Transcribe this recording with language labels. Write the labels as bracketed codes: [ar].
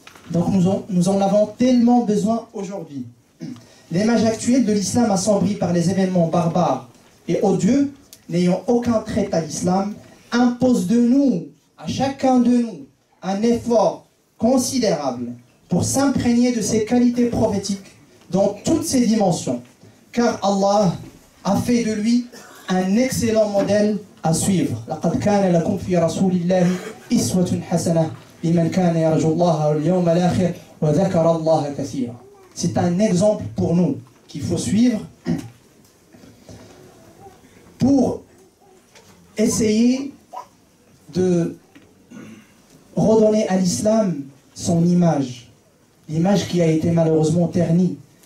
[fr] Donc nous en avons tellement besoin aujourd'hui. L'image actuelle de l'islam assombrie par les événements barbares et odieux, n'ayant aucun trait à l'islam, impose de nous, à chacun de nous, un effort considérable pour s'imprégner de ces qualités prophétiques dans toutes ses dimensions, car Allah a fait de lui un excellent modèle à suivre. [ar] لقد كان لكم في رسول الله إسوة حسنة لمن كان يرجو الله واليوم الآخر وذكر الله كثيرا. [fr] C'est un exemple pour nous qu'il faut suivre pour essayer de redonner à l'islam son image, l'image qui a été malheureusement ternie.